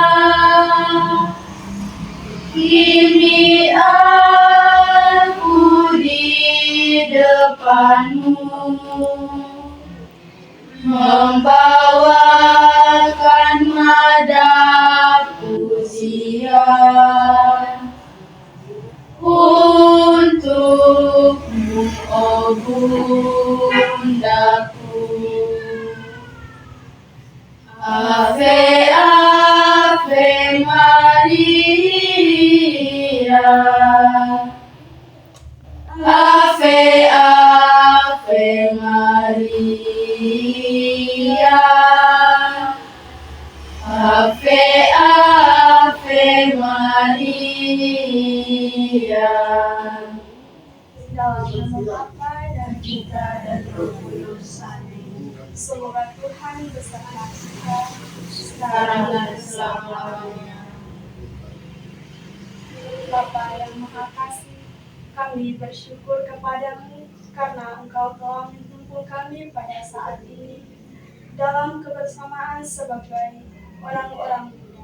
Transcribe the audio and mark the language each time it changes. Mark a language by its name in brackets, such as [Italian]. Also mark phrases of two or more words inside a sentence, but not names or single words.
[Indonesian] kini aku di depanmu, membawakan nada pujian untukmu, oh bundaku. [Latin] Ave, Ave Maria, Ave, Ave Maria, Ave, Ave Maria. [Indonesian] Dalam nama Bapa dan Putra dan Roh Kudus. Amin. Semoga Tuhan beserta kita sekarang dan selama-lamanya. Bapa yang Maha Kasih, kami bersyukur kepadamu karena Engkau telah mengumpul kami pada saat ini dalam kebersamaan sebagai orang-orang muda.